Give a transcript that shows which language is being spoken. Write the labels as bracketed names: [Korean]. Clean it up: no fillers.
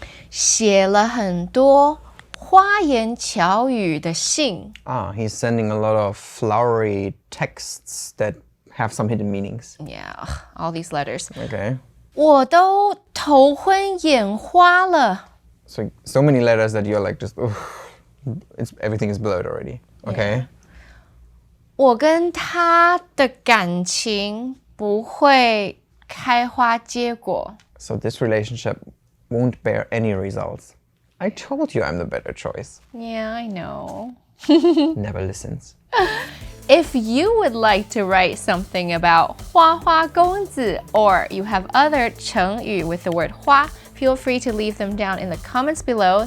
[Chinese] 写了很多花言巧语的信。 [English] He's sending a lot of flowery texts that have some hidden meanings. Yeah, all these letters. Okay. [Chinese] 我都头昏眼花了。 [English] So many letters that you're like just, everything is blurred already. Okay. [Chinese] 我跟他的感情不会开花结果。 [English] So this relationship won't bear any results. I told you I'm the better choice. Yeah, I know. Never listens. If you would like to write something about 花花公子 or you have other 成语 with the word 花, feel free to leave them down in the comments below.